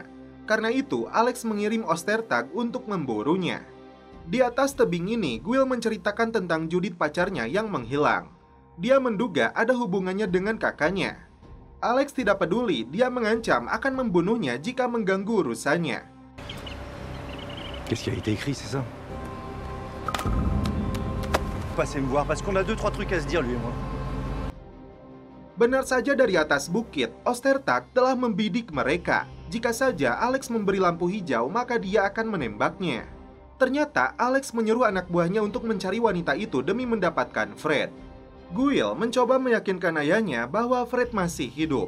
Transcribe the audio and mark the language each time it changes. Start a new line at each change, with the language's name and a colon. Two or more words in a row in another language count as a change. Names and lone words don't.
Indonesian: Karena itu, Alex mengirim Ostertag untuk memburunya. Di atas tebing ini, Guil menceritakan tentang Judith pacarnya yang menghilang. Dia menduga ada hubungannya dengan kakaknya. Alex tidak peduli, dia mengancam akan membunuhnya jika mengganggu urusannya.
French: Qu'est-ce qui a été écrit, c'est ça? Passez me voir parce qu'on a 2-3 trucs à se dire lui et moi.
Indonesian: Benar saja dari atas bukit, Ostertag telah membidik mereka. Jika saja Alex memberi lampu hijau, maka dia akan menembaknya. Ternyata Alex menyuruh anak buahnya untuk mencari wanita itu demi mendapatkan Fred. Guil mencoba meyakinkan ayahnya bahwa Fred masih hidup.